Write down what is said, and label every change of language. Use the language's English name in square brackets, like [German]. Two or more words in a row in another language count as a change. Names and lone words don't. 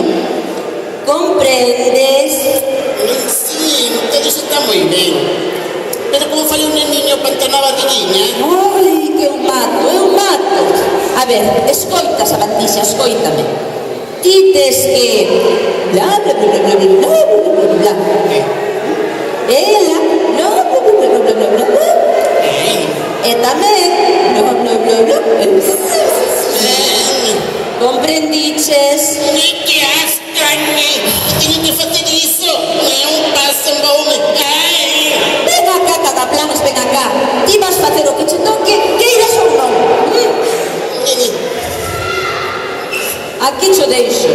[Galician] Comprendes? Sí, todo iso está moi ben. Pero como fai un neniño para entrar na barriguiña? Ai, que eu mato. A ver, escoita, Sabatixa, escoítame. Ti tes que... bla, bla, bla, bla, bla, bla, bla, bla, bla. Ela... bla, bla, bla, bla, bla, bla, bla, bla. E tamén... bla, bla, bla, bla. Comprendiches? Que asco, teño que facer iso. É un paso, un baume. Ven acá, cagaplanos, ven acá. Ti vas facer o que che toque, queiras ou non. Aquí cho deixo.